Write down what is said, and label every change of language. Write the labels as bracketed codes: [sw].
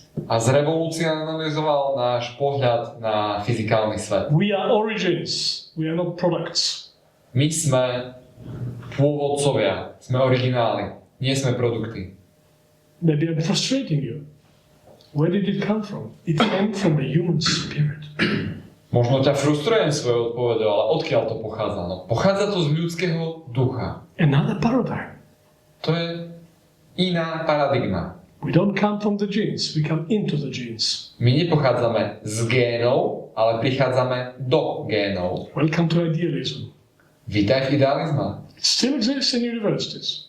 [sk] A zrevolucionalizoval náš pohľad na fyzikálny svet. [en] We are origins, we are not products. [sk] My sme pôvodcovia, sme origináli, nie sme produkty. [en] Maybe I'm frustrating you. Where did it come from? It came from the human spirit. [sk] Možno ťa frustrujem svojou odpoveďou, ale odkiaľ to pochádza? No, pochádza to z ľudského ducha. [en] Another paradigm. [sk] To je iná paradigma. [en] We don't come from the genes, we come into the genes. [sk] My nepochádzame z génov, ale prichádzame do génov. [en] Welcome to idealism. [sk] Vítaj v idealizme. [en] It still exists in universities.